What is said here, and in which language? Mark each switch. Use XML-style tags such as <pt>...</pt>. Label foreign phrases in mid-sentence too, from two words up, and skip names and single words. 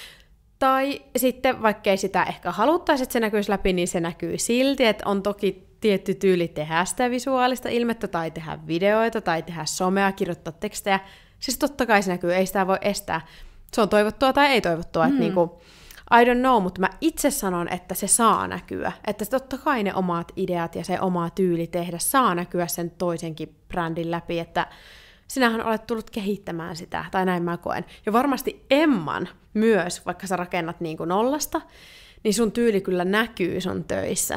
<fi>Tai sitten, vaikkei sitä ehkä haluttaisi, että se näkyisi läpi, niin se näkyy silti, että on toki tietty tyyli tehdä sitä visuaalista ilmettä, tai tehdä videoita, tai tehdä somea, kirjoittaa tekstejä. Siis totta kai se näkyy, ei sitä voi estää. Se on toivottua tai ei toivottua, että niinku,</fi> <en>I don't know,</en> <fi>mutta mä itse sanon, että se saa näkyä. Että totta kai ne omat ideat ja se oma tyyli tehdä saa näkyä sen toisenkin brändin läpi, että sinähän olet tullut kehittämään sitä, tai näin mä koen. Ja varmasti Emman myös, vaikka sä rakennat niinku nollasta, niin sun tyyli kyllä näkyy sun töissä.</fi>